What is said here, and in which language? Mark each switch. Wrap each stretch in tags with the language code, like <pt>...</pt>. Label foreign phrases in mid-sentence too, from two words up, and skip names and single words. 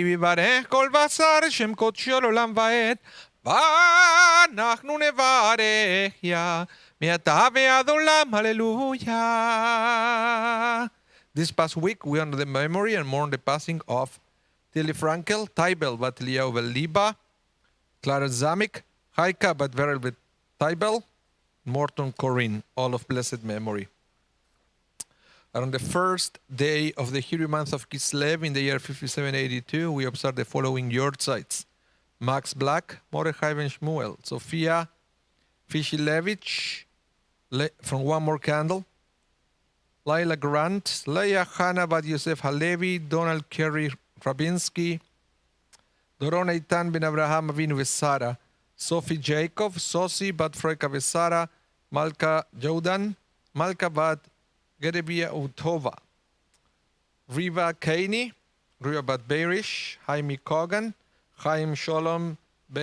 <he>ויברך כל בשר שם קודשו לעולם ועד ואנחנו נברך יה מעתה ועד עולם hallelujah.</he> <en>This past week we honor the memory and mourn the passing of Tilly Frankel, Tybel Bat Eliyahu Liba, Clara Zamek, Haika Bat Verel Bet Tybel, Morton Corinne, all of blessed memory. And on the first day of the Hebrew month of Kislev in the year 5782, we observe the following yortzites: Max Black, Mordechai Ben Shmuel, Sophia Fishilevich, from One More Candle, Laila Grant, Leah Hannah Bat Yosef Halevi, Donald Kerry Rabinsky, Doron Eitan Ben Abraham Avinu Vesara, Sophie Jacob, Sosi Bat Froika Vesara, Malka Jodan, Malka Bat Gerebia Utova, Riva Kaini, Riva Bat Beirish, Jaime Kogan, Chaim Shalom Ben</en>